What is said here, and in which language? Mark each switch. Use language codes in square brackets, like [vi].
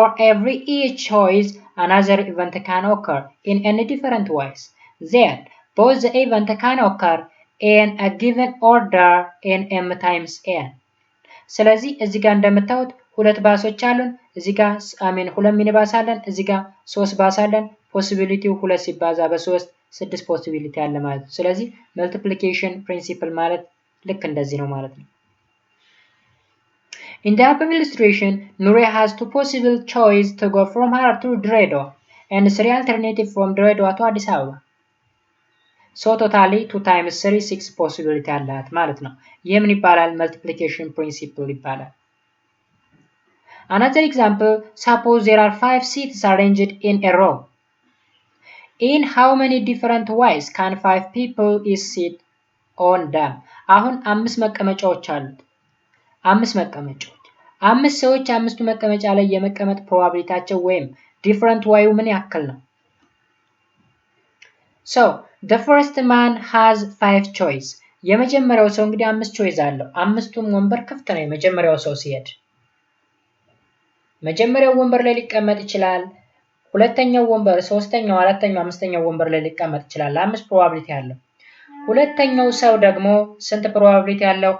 [en] every each choice another event can occur in any different ways, then both the event can occur in a given order in m times n። [am] ስለዚህ እዚህ ጋር እንደምታዩት ሁለት ባሶች አሉን፣ እዚህ ጋር ሁለት ሚኒባስ አለን፣ እዚህ ጋር 3 ባስ አለን። ፖሲቢሊቲው 2 ሲባዛ በ3 6 ፖሲቢሊቲ አለ ማለት ነው። ስለዚህ መልቲፕሊኬሽን ፕሪንሲፕል ማለት ልክ እንደዚህ ነው ማለት ነው። [en] In the above illustration, Nuria has 2 possible choices to go from her to Dredwa and 3 alternatives from Dredwa to Addis Ababa. So totally 2 times 3 6 possibility [am] አላት ማለት ነው። ይህ ምን ይባላል? [en] multiplication principle [am] ይባላል። [en] Another example, suppose there are 5 seats arranged in a row. In how many different ways can 5 people is sit on them? [am] አሁን 5 መቀመጫዎች አሉት። 5 መቀመጫዎች 5 ሰዎች 5ቱ መቀመጫ ላይ የመቀመጥ ፕሮባቢሊቲያቸው ወይም different way ምን ያክል ነው? [en] So, the first man has 5 choice። [am] የመጀመሪያው ሰው እንግዲህ 5 choice አለው። አምስቱም ወንበር ክፍት ነው የመጀመሪያው ሰው ሲሄድ። መጀመሪያው ወንበር ላይ ሊቀመጥ ይችላል። ሁለተኛው ወንበር፣ ሶስተኛው፣ አራተኛው፣ አምስተኛው ወንበር ላይ ሊቀመጥ ይችላል። 5 ፕሮባቢሊቲ አለው። ሁለተኛው ሰው ደግሞ ስንት ፕሮባቢሊቲ አለው?